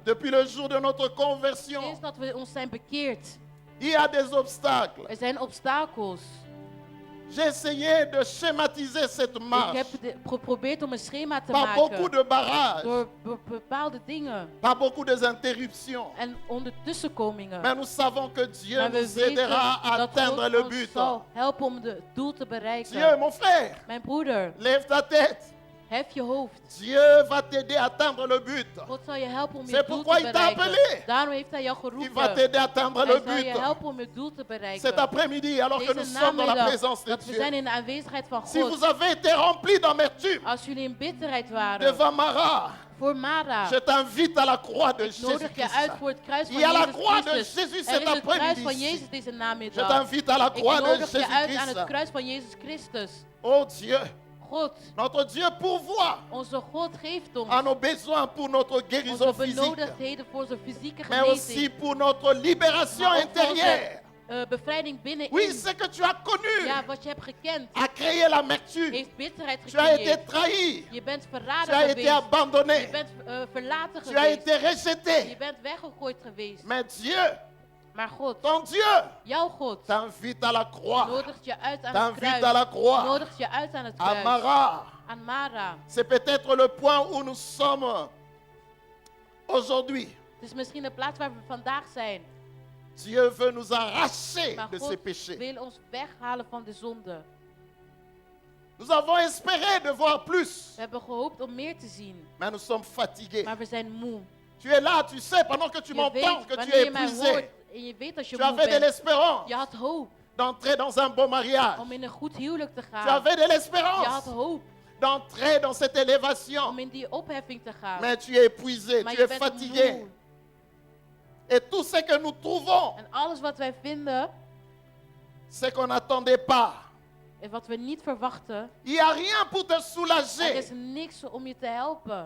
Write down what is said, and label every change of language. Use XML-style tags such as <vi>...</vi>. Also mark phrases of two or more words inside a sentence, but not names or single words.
<fr>Depuis le jour de notre conversion,</fr> <nl>Sinds dat we ons zijn bekeerd.</nl> <fr>il y a des obstacles.</fr> <nl>Er zijn obstakels.</nl> <fr>J'ai essayé de schématiser cette</fr> <nl>Ik</nl> <fr>marche</fr> <nl>heb geprobeerd om een schema te</nl> <fr>par beaucoup</fr> <nl>maken.</nl> <fr>de barrages,</fr> <nl>Door bepaalde dingen.</nl> <fr>par beaucoup</fr> <nl>En</nl> <fr>d'interruptions.</fr> <nl>onder tussenkomingen.</nl> <fr>Mais nous savons que Dieu</fr> <nl>Maar we</nl> <fr>nous aidera</fr> <nl>weten</nl> <fr>à</fr> <nl>dat</nl> <fr>atteindre</fr> <nl>God</nl> <fr>le</fr> <nl>ons</nl> <fr>but.</fr> <nl>zal helpen om het doel te</nl> <fr>Dieu,</fr> <nl>bereiken.</nl> <fr>mon frère,</fr> <nl>Mijn broeder,</nl> <fr>lève ta tête.</fr> <nl>hef je hoofd.</nl> <fr>Dieu va t'aider à atteindre le but.</fr> <nl>God zal je helpen om je</nl> <fr>C'est</fr> <nl>doel</nl> <fr>pourquoi</fr> <nl>te</nl> <fr>il t'a</fr> <nl>bereiken.</nl> <fr>appelé.</fr> <nl>Daarom heeft hij jou</nl> <fr>Il va</fr> <nl>geroepen.</nl> <fr>t'aider à atteindre</fr> <nl>Hij</nl> <fr>le</fr> <nl>zal je</nl> <fr>but.</fr> <nl>helpen om je doel te</nl> <fr>Cet</fr> <nl>bereiken.</nl> <fr>après-midi, alors que nous</fr> <nl>Deze</nl> <fr>sommes dans la</fr> <nl>namiddag,</nl> <fr>présence de</fr> <nl>dat we</nl> <fr>Dieu,</fr> <nl>zijn in de aanwezigheid van</nl> <fr>si vous</fr> <nl>God.</nl> <fr>avez été remplis d'amertume</fr> <nl>Als jullie in bitterheid waren</nl> <fr>devant Mara,</fr> <nl>voor Mara,</nl> <fr>je t'invite à la croix de</fr> <nl>ik nodig je uit</nl> <fr>Jésus-Christ.</fr> <nl>voor het kruis van Il y a la Jezus</nl> <fr>croix de</fr> <nl>Christus.</nl> <fr>Jésus</fr> <nl>Er</nl> <fr>cet</fr> <nl>is het kruis</nl> <fr>après-midi</fr> <nl>van</nl> <fr>ici.</fr> <nl>Jezus deze</nl> <fr>Je</fr> <nl>namiddag.</nl> <fr>t'invite à la</fr> <nl>Ik</nl> <fr>croix de</fr> <nl>nodig je uit aan het</nl> <fr>Jésus-Christ.</fr> <nl>kruis van Jezus Christus.</nl> <fr>Oh Dieu,</fr> <nl>God,</nl> <fr>notre Dieu pourvoit</fr> <nl>onze God geeft ons</nl> <fr>à nos besoins pour notre guérison</fr> <nl>onze</nl> <fr>physique,</fr> <nl>benodigdheden voor onze fysieke</nl> <fr>mais aussi</fr> <nl>genezing.</nl> <fr>pour notre libération</fr> <nl>Maar ook voor</nl> <fr>intérieure.</fr> <nl>onze bevrijding binnenin.</nl> <fr>Oui, ce que tu as connu</fr> <nl>Ja, wat je hebt gekend,</nl> <fr>a créé l'amertume.</fr> <nl>heeft bitterheid</nl> <fr>Tu as été</fr> <nl>gecreëerd.</nl> <fr>trahi.</fr> <nl>Je bent</nl> <fr>Tu</fr> <nl>verraden</nl> <fr>as été</fr> <nl>geweest.</nl> <fr>abandonné.</fr> <nl>Je bent verlaten</nl> <fr>Tu as</fr> <nl>geweest.</nl> <fr>été rejeté.</fr> <nl>Je bent weggegooid geweest.</nl> <fr>Mais Dieu,</fr> <nl>Maar God,</nl> <fr>ton Dieu,</fr> <nl>jouw God,</nl> <fr>t'invite à la croix.</fr> <nl>nodigt je uit aan het</nl> <fr>T'invite à</fr> <nl>kruis.</nl> <fr>la croix.</fr> <nl>Nodigt je uit aan het</nl> <fr>À</fr> <nl>kruis.</nl> <fr>Mara.</fr> <nl>Aan Mara.</nl> <fr>C'est peut-être le point où nous sommes aujourd'hui.</fr> <nl>Het is misschien de plaats waar we vandaag zijn.</nl> <fr>Dieu veut nous arracher</fr> <nl>Maar</nl> <fr>de</fr> <nl>God</nl> <fr>ces péchés.</fr> <nl>wil ons weghalen van de zonde.</nl> <fr>Nous avons espéré de voir plus,</fr> <nl>We hebben gehoopt om meer te zien.</nl> <fr>mais nous sommes fatigués.</fr> <nl>Maar we zijn moe.</nl> <fr>Tu es là, tu sais, pendant que tu</fr> <nl>Je weet,</nl> <fr>m'entends, que tu</fr> <nl>wanneer</nl> <fr>es</fr> <nl>je mij</nl> <fr>épuisé.</fr> <nl>hoort, En je weet als je</nl> <fr>Tu</fr> <nl>moe</nl> <fr>avais de</fr> <nl>bent.</nl> <fr>l'espérance</fr> <nl>Je had hoop</nl> <fr>d'entrer dans un beau mariage.</fr> <nl>om in een goed huwelijk te</nl> <fr>Tu</fr> <nl>gaan.</nl> <fr>avais de</fr> <nl>Je had</nl> <fr>l'espérance</fr> <nl>hoop</nl> <fr>d'entrer dans cette élévation.</fr> <nl>om in die opheffing te gaan.</nl> <fr>Mais tu es épuisé,</fr> <nl>Maar</nl> <fr>tu</fr> <nl>je</nl> <fr>es</fr> <nl>bent</nl> <fr>fatigué.</fr> <nl>moe.</nl> <fr>Et tout ce que nous trouvons,</fr> <nl>En alles wat wij vinden</nl> <fr>c'est qu'on n'attendait pas.</fr> <nl>en wat we niet verwachten,</nl> <fr>Il n'y a rien pour te</fr> <nl>er</nl> <fr>soulager.</fr> <nl>is niks om je te helpen.</nl>